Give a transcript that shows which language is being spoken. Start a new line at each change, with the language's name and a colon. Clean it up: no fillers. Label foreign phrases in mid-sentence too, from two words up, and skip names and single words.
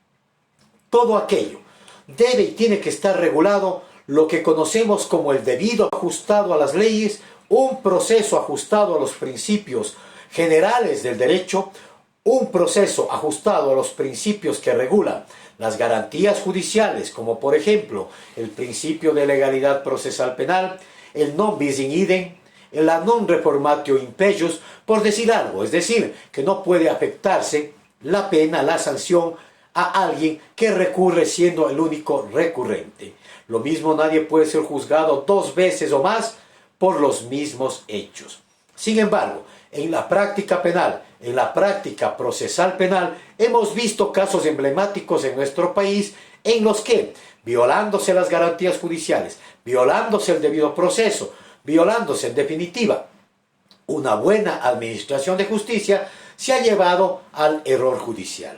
Spanish: Todo aquello debe y tiene que estar regulado, lo que conocemos como el debido ajustado a las leyes, un proceso ajustado a los principios generales del derecho, un proceso ajustado a los principios que regulan las garantías judiciales, como por ejemplo el principio de legalidad procesal penal, el
Latin: non bis in idem,
Spanish: la
Latin: non reformatio in pejus,
Spanish: por decir algo, es decir, que no puede afectarse la pena, la sanción a alguien que recurre siendo el único recurrente. Lo mismo, nadie puede ser juzgado 2 veces o más por los mismos hechos. Sin embargo, en la práctica penal, en la práctica procesal penal, hemos visto casos emblemáticos en nuestro país en los que, violándose las garantías judiciales, violándose el debido proceso, violándose en definitiva una buena administración de justicia, se ha llevado al error judicial.